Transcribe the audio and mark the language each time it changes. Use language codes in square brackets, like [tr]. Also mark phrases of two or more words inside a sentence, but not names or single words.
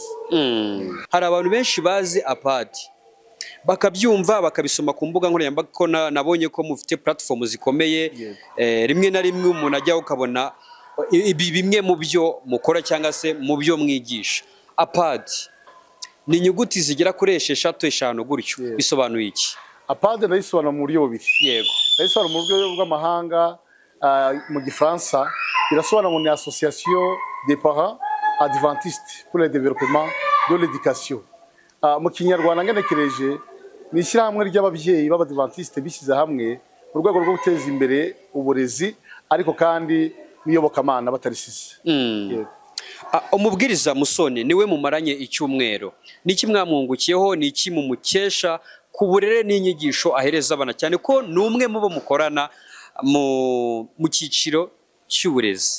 [rw] Hari abantu benshi bazi APAD bakabyumva bakabisoma ku mbuga nkoranyambaga ko nabonye ko mufite platform zikomeye rimwe na rimwe umuntu ajya ukabona bimwe mu byo mukora cyangwa se mu byo mwigisha. APAD ni inyuguti zigera kuri 5 gutyo bisobanuye iki? APAD ndayisobanura mu buryo bubiri. Yego. Ndayisobanura mu buryo bw'amahanga mu Gifaransa birasobanura ngo ni [fr] Association des parents adventistes pour le développement de l'éducation. [rw] Mu Kinyarwanda ngenekereje ni ishyirahamwe ry'ababyeyi b'Abadiventiste bishyize hamwe mu rwego rwo guteza imbere uburezi ariko kandi n'iyobokamana batarisize. Umubwiriza Musoni niwe mumaranye icyumweru. Niki mwamwungukiyeho niki mumukesha ku burere n'inyigisho ahereza abana cyane ko numwe mu bo mukorana mu cyiciro cy'uburezi?